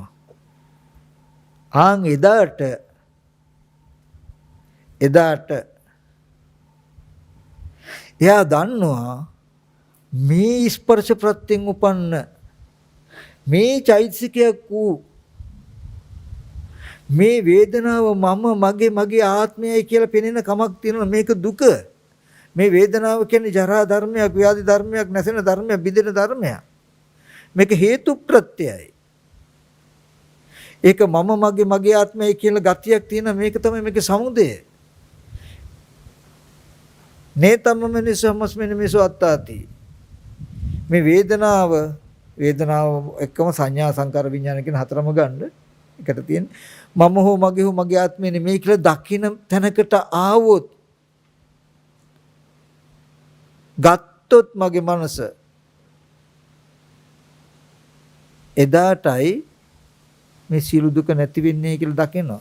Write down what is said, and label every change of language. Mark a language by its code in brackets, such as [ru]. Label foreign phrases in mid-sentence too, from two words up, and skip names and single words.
[si] ආන් එදාට එයා දන්නවා මේ ස්පර්ශ ප්‍රත්‍යයෙන් උපන්න මේ චෛතසිකයක් වූ මේ වේදනාව මම මගේ ආත්මයයි කියලා පෙනෙන කමක් තියෙනවා. මේක දුක. මේ වේදනාව කියන්නේ ජරා ධර්මයක්, ව්‍යාධි ධර්මයක්, නැසෙන ධර්මයක්, බිඳෙන ධර්මයක්. මේක හේතු ප්‍රත්‍යයයි. ඒක මම මගේ ආත්මයයි කියලා ගතියක් තියෙන මේක තමයි මේකේ සමුදය. [pi] නේතම මිනිසමස්මින මිසෝ අත්තාති. [si] මේ වේදනාව එක්කම සංඥා සංකාර විඥාන කියන හතරම ගන්න එකට තියෙන මම හෝ මගේ ආත්මය නෙමෙයි කියලා දකින්න තැනකට ආවොත් ගත්තොත් මගේ මනස එදාටයි මේ සියලු දුක නැති වෙන්නේ කියලා දකිනවා.